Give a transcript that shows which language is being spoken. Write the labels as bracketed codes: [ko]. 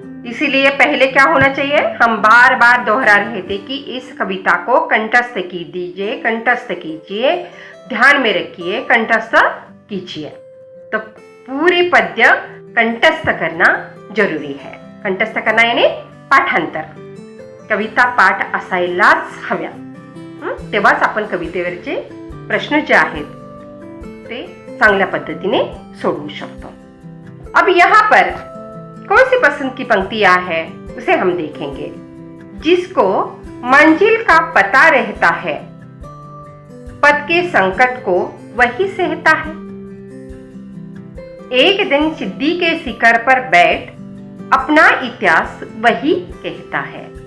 [hi] इसीलिए पहले क्या होना चाहिए? हम बार बार दोहरा रहे थे कि इस कविता को कंठस्थ कीजिए, ध्यान में रखिए, कंठस्थ कीजिए। तो पूरे पद्य कंठस्थ करना जरूरी है। कंठस्थ करना यानी पाठांतर। [mr] कविता पाठ असायलाच हव्या, तेव्हाच आपण कवितेवरचे प्रश्न जे आहेत ते चांगल्या पद्धतीने सोडवू शकतो। [hi] अब यहाँ पर कौन सी पसंद की पंक्तियां है उसे हम देखेंगे। जिसको मंजिल का पता रहता है, पद के संकट को वही सहता है। एक दिन सिद्धि के शिखर पर बैठ अपना इतिहास वही कहता है।